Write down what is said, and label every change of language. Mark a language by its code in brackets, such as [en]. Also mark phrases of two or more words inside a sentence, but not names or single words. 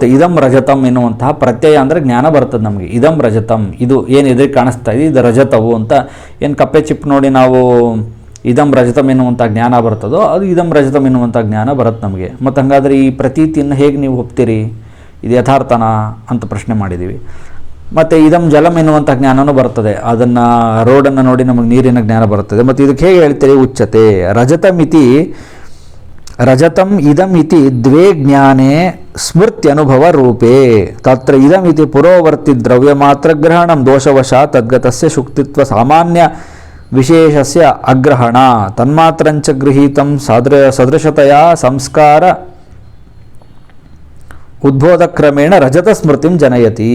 [sa] ಇದಂ ರಜತಂ [kn] ಎನ್ನುವಂತಹ ಪ್ರತ್ಯಯ ಅಂದರೆ ಜ್ಞಾನ ಬರ್ತದೆ ನಮಗೆ. [sa] ಇದಂ ರಜತಂ, [kn] ಇದು ಏನು ಎದುರಿಗೆ ಕಾಣಿಸ್ತಾ ಇದೆ, ಇದು ರಜತವು ಅಂತ ಏನು ಕಪ್ಪೆ ಚಿಪ್ ನೋಡಿ ನಾವು [sa] ಇದಂ ರಜತಂ [kn] ಎನ್ನುವಂಥ ಜ್ಞಾನ ಬರ್ತದೋ, ಅದು [sa] ಇದಂ ರಜತಂ [kn] ಎನ್ನುವಂಥ ಜ್ಞಾನ ಬರುತ್ತೆ ನಮಗೆ. ಮತ್ತು ಹಾಗಾದರೆ ಈ ಪ್ರತೀತಿಯನ್ನು ಹೇಗೆ ನೀವು ಒಪ್ತೀರಿ, ಇದು ಯಥಾರ್ಥನ ಅಂತ ಪ್ರಶ್ನೆ ಮಾಡಿದ್ದೀವಿ. ಮತ್ತು [sa] ಇದಂ ಜಲಂ [kn] ಎನ್ನುವಂಥ ಜ್ಞಾನವೂ ಬರ್ತದೆ, ಅದನ್ನು ರೋಡನ್ನು ನೋಡಿ ನಮಗೆ ನೀರಿನ ಜ್ಞಾನ ಬರ್ತದೆ. ಮತ್ತು ಇದಕ್ಕೆ ಹೇಗೆ ಹೇಳ್ತೀರಿ, [sa] ಉಚ್ಯತೆ ರಜತಂ ಇದಂ ಇತಿ ದ್ವೇ ಜ್ಞಾನೇ ಸ್ಮೃತ್ಯನುಭವ ರೂಪೇ ತತ್ರ ಇದಂ ಇತಿ ಪುರೋವರ್ತಿ ದ್ರವ್ಯ ಮಾತ್ರ ಗ್ರಹಣಂ ದೋಷವಶ ತದ್ಗತಸ್ಯ ಶುಕ್ತಿತ್ವ ಸಾಮಾನ್ಯ ವಿಶೇಷಸ್ಯ ಅಗ್ರಹಣ ತನ್ಮಾತ್ರಂಚ ಗೃಹೀತಂ ಸದೃಶತೆಯ ಸಂಸ್ಕಾರ ಉದ್ಬೋಧಕ್ರಮೇಣ ರಜತ ಸ್ಮೃತಿಂ ಜನಯತಿ.